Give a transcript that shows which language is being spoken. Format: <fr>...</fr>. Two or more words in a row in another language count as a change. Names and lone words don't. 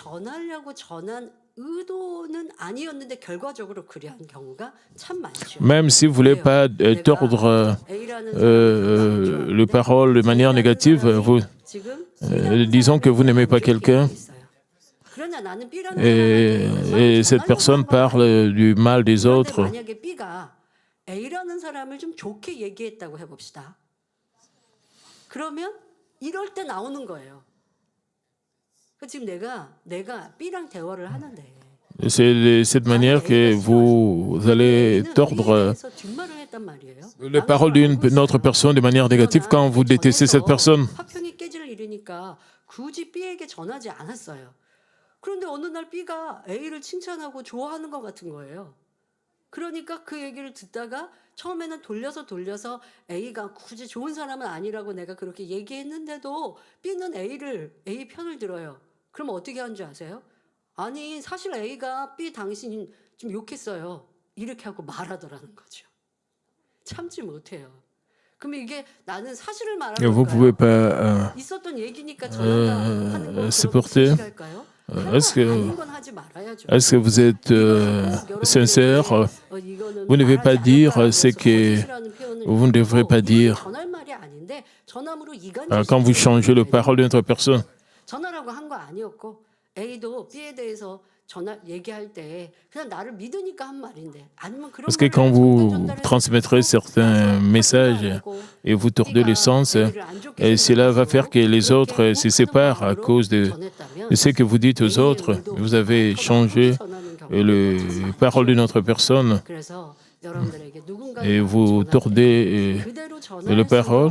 <fr>Même si vous ne voulez pas tordre les paroles de manière négative, Disons que vous n'aimez pas quelqu'un et cette personne parle du mal des autres.</fr> <ko>A라는 사람을 좀 좋게 얘기했다고 해봅시다. 그러면 이럴 때 나오는 거예요. 지금 내가 B랑 대화를 하는데.</ko> <fr>C'est de cette manière que vous allez tordre les paroles d'une autre personne de manière négative quand vous détestez cette personne.</fr> <ko>화평이 깨질 일이니까 굳이 B에게 전하지 않았어요. 그런데 어느 날 B가 A를 칭찬하고 좋아하는 것 같은 거예요. 그러니까 그 얘기를 듣다가 처음에는 돌려서 A가 굳이 좋은 사람은 아니라고 내가 그렇게 얘기했는데도 B는 A 편을 들어요. 그럼 어떻게 하는 줄 아세요? 아니 사실 A가 B 당신 좀 욕했어요. 이렇게 하고 말하더라는 거죠. 참지 못해요. 그럼 이게 나는 사실을 말하는</ko> <fr>Vous ne pouvez pas</fr> <ko>있었던 얘기니까 전하는 거</ko> <fr>supporter.</fr> <ko>할까요?</ko> <fr>Est-ce que vous êtes sincère? Vous ne devez pas dire ce que vous ne devrez pas dire. Quand vous changez les paroles d'une autre personne.</fr> <ko>전화라고 한 거 아니었고 A도 B에 대해서 얘기할 때 그냥 나를 믿으니까 한 말인데 아니면 그런</ko> <fr>Parce que quand vous transmettrez certains messages et vous tordez le sens, et cela va faire que les autres se séparent à cause de ce que vous dites aux autres. Vous avez changé les paroles d'une autre personne et vous tordez les paroles.</fr>